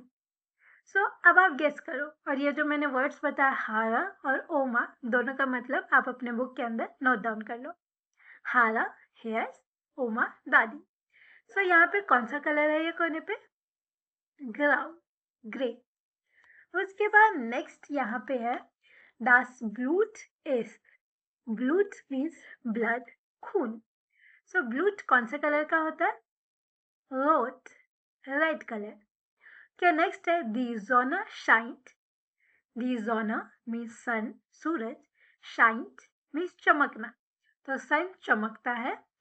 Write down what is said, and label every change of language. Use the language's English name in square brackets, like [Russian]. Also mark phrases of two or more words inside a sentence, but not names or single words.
[Hindi] सो अब आप गेस करो, और ये जो मैंने वर्ड्स बताया हारा और ओमा दोनों का मतलब आप अपने बुक के अंदर [English] note down [Hindi] कर लो। हारा हेयर्स, ओमा दादी। सो यहाँ पे कौन सा कलर है ये कोने पे? ग्राउ, ग्रे। उसके बाद नेक्स्ट यहाँ पे है [German] das Blut ist। [Hindi] ब्लूट [English] means blood, [Hindi] खून। सो ब्लूट कौन से कलर का होता है? रोट, [English] red colour. [Hindi] क्या नेक्स्ट है [German] die Sonne scheint. die Sonne [English] means sun, [Hindi] सूरज, शाइंट मीन्स चमकना, तो सन चमकता है।